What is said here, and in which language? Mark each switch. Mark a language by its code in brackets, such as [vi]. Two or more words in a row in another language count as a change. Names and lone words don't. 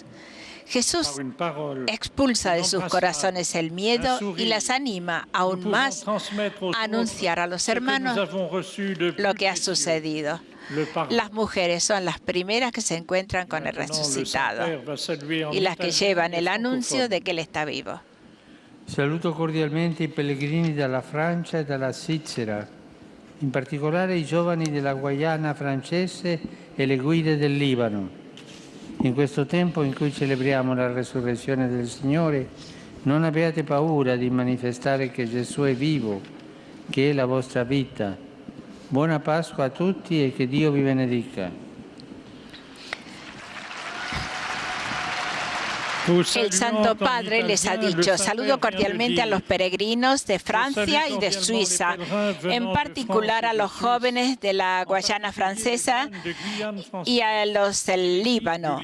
[es] Jesús expulsa de sus corazones el miedo y las anima aún más a anunciar a los hermanos lo que ha sucedido. Las mujeres son las primeras que se encuentran con el resucitado y las que llevan el anuncio de que Él está vivo. [it] Saluto cordialmente i pellegrini dalla Francia e dalla Svizzera, in particolare i giovani della Guayana francese e le guide del Libano. In questo tempo in cui celebriamo la resurrezione del Signore, non abbiate paura di manifestare che Gesù è vivo, che è la vostra vita. Buona Pasqua a tutti e che Dio vi benedica. [es] El Santo Padre les ha dicho: saludo cordialmente a los peregrinos de Francia y de Suiza, en particular a los jóvenes de la Guayana francesa y a los del Líbano.